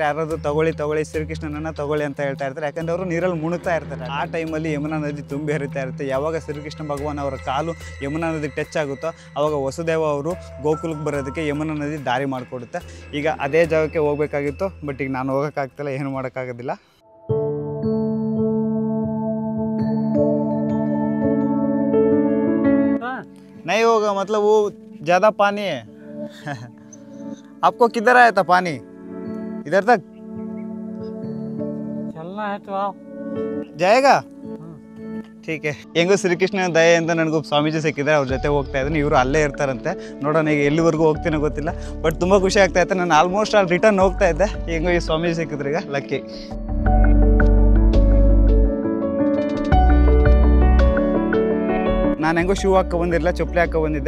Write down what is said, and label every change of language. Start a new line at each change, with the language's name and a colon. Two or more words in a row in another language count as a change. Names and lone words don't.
Kannada: ಯಾರಾದರೂ ತಗೊಳ್ಳಿ ಶ್ರೀಕೃಷ್ಣನನ್ನು ತಗೊಳ್ಳಿ ಅಂತ ಹೇಳ್ತಾ ಇರ್ತಾರೆ. ಯಾಕಂದರೆ ಅವರು ನೀರಲ್ಲಿ ಮುಳುಗ್ತಾ ಇರ್ತಾರೆ. ಆ ಟೈಮಲ್ಲಿ ಯಮುನಾ ನದಿ ತುಂಬಿ ಹರಿತಾ ಇರುತ್ತೆ. ಯಾವಾಗ ಶ್ರೀಕೃಷ್ಣ ಭಗವಾನ್ ಅವರ ಕಾಲು ಯಮುನಾ ನದಿಗೆ ಟಚ್ ಆಗುತ್ತೋ ಆವಾಗ ವಸುದೇವ ಅವರು ಗೋಕುಲ್ಗೆ ಬರೋದಕ್ಕೆ ಯಮುನಾ ನದಿ ದಾರಿ ಮಾಡಿಕೊಡುತ್ತೆ. ಈಗ ಅದೇ ಜಾಗಕ್ಕೆ ಹೋಗಬೇಕಾಗಿತ್ತು. ಬಟ್ ಈಗ ನಾನು ಹೋಗೋಕ್ಕಾಗ್ತಿಲ್ಲ, ಏನು ಮಾಡೋಕ್ಕಾಗೋದಿಲ್ಲ.
Hindi: नहीं होगा, मतलब वो ज़्यादा पानी है. आपको किधर आया था पानी? इधर तक चलना है तो आओ. जाएगा? ठीक है.
Kannada: ಹೆಂಗೋ ಶ್ರೀಕೃಷ್ಣನ ದಯೆ ಅಂತ ನನಗೂ ಸ್ವಾಮೀಜಿ ಸಿಕ್ಕಿದ್ದಾರೆ. ಅವ್ರ ಜೊತೆ ಹೋಗ್ತಾ ಇದ್ದೀನಿ. ಇವರು ಅಲ್ಲೇ ಇರ್ತಾರಂತೆ. ನೋಡೋಣ ಈಗ ಎಲ್ಲಿವರೆಗೂ ಹೋಗ್ತೀನೋ ಗೊತ್ತಿಲ್ಲ. ಬಟ್ ತುಂಬ ಖುಷಿ ಆಗ್ತಾ ಇತ್ತು. ನಾನು ಆಲ್ಮೋಸ್ಟ್ ಅಲ್ಲಿ ರಿಟರ್ನ್ ಹೋಗ್ತಾ ಇದ್ದೆ. ಹೆಂಗೋ ಈ ಸ್ವಾಮೀಜಿ ಸಿಕ್ಕಿದ್ರು, ಈಗ ಲಕ್ಕಿ. ನಾನು ಹೆಂಗೋ ಶೂ ಹಾಕೊ ಬಂದಿರಲಿಲ್ಲ, ಚಪ್ಪಲಿ ಹಾಕೊ ಬಂದಿದ್ದೆ.